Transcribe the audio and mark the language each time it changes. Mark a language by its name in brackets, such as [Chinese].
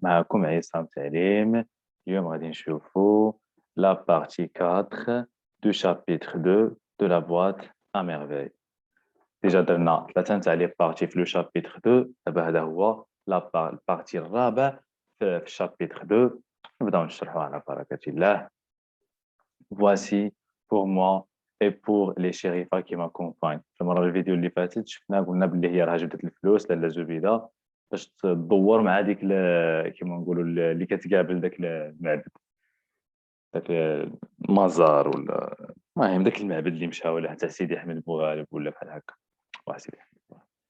[Arabic] معكم عصام تعليم. اليوم غادي نشوفوا [French] لا بارتي 4 دو شابيتر 2 دو لا بواط ا ميرفي. [Arabic] ديجا درنا ثلاثه نتاع لي بارتي في لو شابيتر 2، دابا هذا هو البارتي الرابع في الشابيتر 2. نبداو نشرحوا على بركة الله. [French] Voici pour moi et pour les شريفة qui m'accompagnent. [Arabic] في المرة الفيديو اللي فاتت شفنا قلنا باللي هي راه جبدت الفلوس لاله زبيدة باش تدور مع ديك كيما نقولوا اللي كتقابل داك المعبد، داك المزار ولا المهم داك المعبد اللي مشاو له تاع سيدي احمد بوغالب ولا بحال هكا. واه سيدي احمد بوغالب.